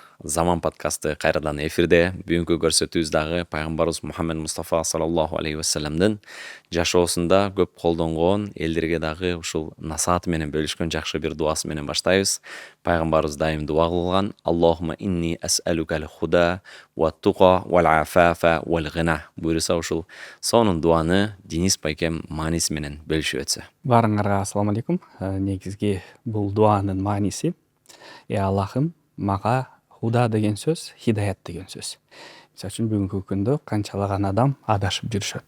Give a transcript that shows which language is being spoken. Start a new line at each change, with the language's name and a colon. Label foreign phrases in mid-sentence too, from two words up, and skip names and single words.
Kyrgyz: Заман подкасты кайрадан эфирде. Бүгүнкү көрсөтүүбүз дагы пайгамбарыбыз Мухаммед Мустафа
Arabic: صلى الله عليه وسلم
Kyrgyz: жашоосунда көп колдонгон, элдерге дагы ушул насааты менен бөлүшкөн жакшы бир дуасы менен баштайбыз. Пайгамбарыбыз дайым дуа кылган:
Arabic: اللهم إني أسألك الهدى والتقى والعفاف والغنى.
Kyrgyz: Буюрса ушул сонун дуаны Денис байкем мааниси менен бөлүшүп өтсө. Баарыңарга
Arabic: السلام عليكم.
Kyrgyz: Негизги бул дуанын мааниси: Аллахым, мага худа деген сөз, хидаят деген сөз. Мисалы үчүн бүгүнкү күндө канчалаган адам адашып жүрүшөт.